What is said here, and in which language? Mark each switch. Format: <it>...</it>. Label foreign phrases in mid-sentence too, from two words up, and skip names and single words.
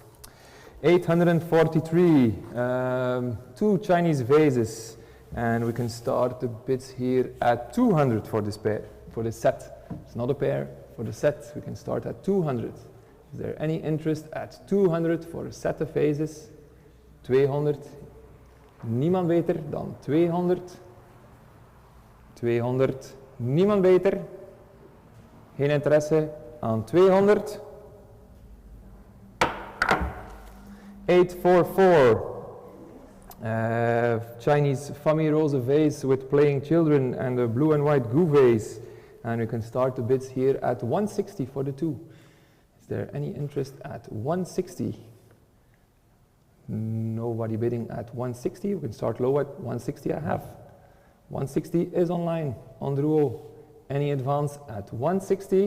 <en>843, 2 Chinese vases, and we can start the bids here at 200 for this pair, for this set. It's not a pair, for the set we can start at 200. Is there any interest at 200 for a set of vases? 200.</en> <nl>Niemand beter dan 200. 200. Niemand beter. Geen interesse aan 200.</nl> <en>844. Chinese</en> <fr>famille rose</fr> <en>vase with playing children and a blue and white goo vase. And we can start the bids here at 160 for the two. Is there any interest at 160? Nobody bidding at 160. We can start low at 160 I have. 160 is online on Drouot. Any advance at 160?</en>